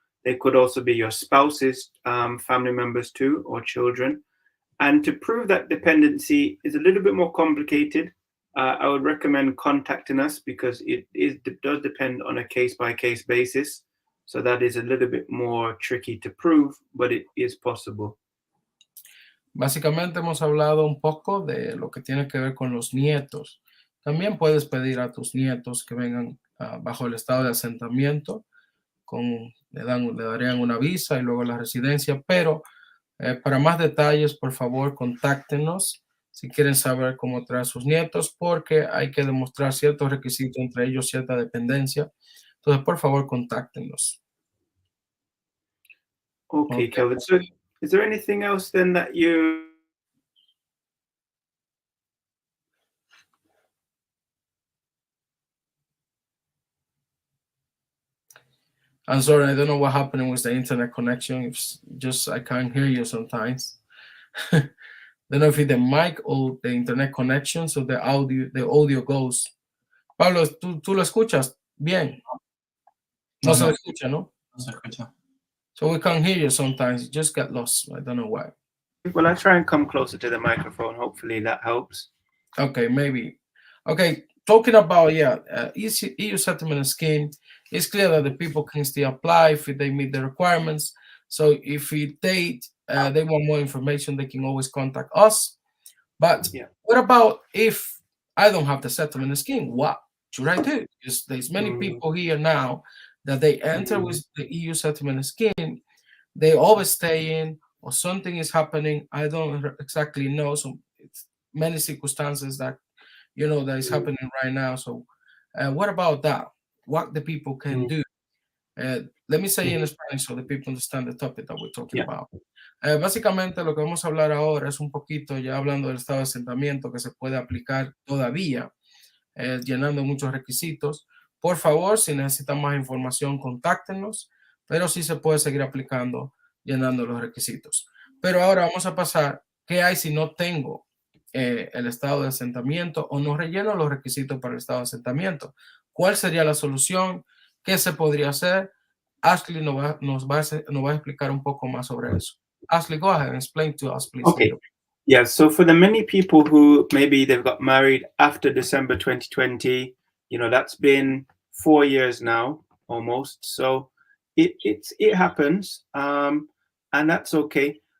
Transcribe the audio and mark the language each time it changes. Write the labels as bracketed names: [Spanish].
[English] They could also be your spouse's family members too, or children. And to prove that dependency is a little bit more complicated. I would recommend contacting us because it does depend on a case-by-case basis. So that is a little bit more tricky to prove, but it is possible. [Spanish] Básicamente hemos hablado un poco de lo que tiene que ver con los nietos. También puedes pedir a tus nietos que vengan bajo el estado de asentamiento, le darían una visa y luego la residencia, pero para más detalles, por favor, contáctenos si quieren saber cómo traer a sus nietos, porque hay que demostrar ciertos requisitos, entre ellos cierta dependencia. Entonces, por favor, contáctenos. [English] Okay, Kelvin. So is there anything else then that you... I'm sorry, I don't know what happened with the internet connection. It's just I can't hear you sometimes. Don't know if it's the mic or the internet connection, so the audio goes. [Spanish] Pablo, ¿tú lo escuchas bien? No se escucha, ¿no? No se escucha. [English] So we can't hear you sometimes. You just get lost. I don't know why. Well, I try and come closer to the microphone. Hopefully that helps. Okay, maybe. Okay, talking about, EU settlement scheme, it's clear that the people can still apply if they meet the requirements. So if they want more information, they can always contact us. But what about if I don't have the settlement scheme? What should I do? Because there's many people here now that they enter with the EU settlement scheme. They always stay in, or something is happening. I don't exactly know. So it's many circumstances that that is happening right now. So what about that? What the people can do? Let me say in Spanish so the people understand the topic that we're talking about. [Spanish] Básicamente lo que vamos a hablar ahora es un poquito ya hablando del estado de asentamiento que se puede aplicar todavía, llenando muchos requisitos. Por favor, si necesitan más información, contáctenos, pero sí se puede seguir aplicando llenando los requisitos. Pero ahora vamos a pasar, ¿qué hay si no tengo el estado de asentamiento o no relleno los requisitos para el estado de asentamiento? ¿Cuál sería la solución? ¿Qué se podría hacer? Ashley nos va a explicar un poco más sobre eso. [English] Ashley, go ahead and explain to us, please. Okay. Yeah, so for the many people who maybe they've got married after December 2020, that's been 4 years now almost. So it happens, and that's okay.